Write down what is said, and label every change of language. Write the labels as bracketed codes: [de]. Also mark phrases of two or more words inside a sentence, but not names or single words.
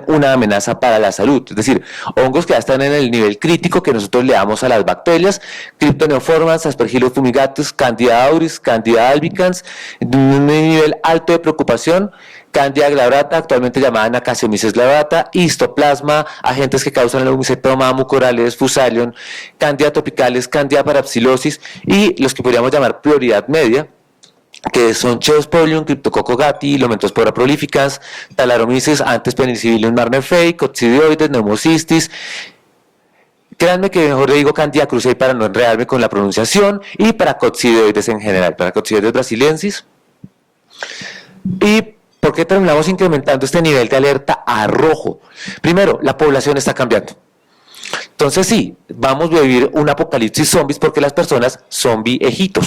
[es] una amenaza para la salud, es decir, hongos que ya están en el nivel crítico que nosotros le damos a las bacterias, Cryptoneoformans, Aspergillus fumigatus, Candida auris, Candida albicans, un nivel alto de preocupación, Candida glabrata, actualmente llamada Acaciomyces glabrata, Histoplasma, agentes que causan el homicetoma, mucorales, Fusarium, Candida tropicales, Candida parapsilosis, y los que podríamos llamar prioridad media, que son Cheosporium, Cryptococcus gatti, Lomentospora prolificans, Talaromyces, antes Penicillium marneferi, Coccidioides, Pneumocystis. Créanme que mejor le digo Candida cruzi para no enredarme con la pronunciación, y para Coccidioides en general, para Coccidioides brasiliensis. ¿Y por qué terminamos incrementando este nivel de alerta a rojo? Primero, la población está cambiando. Entonces sí, vamos a vivir un apocalipsis zombies porque las personas son viejitos.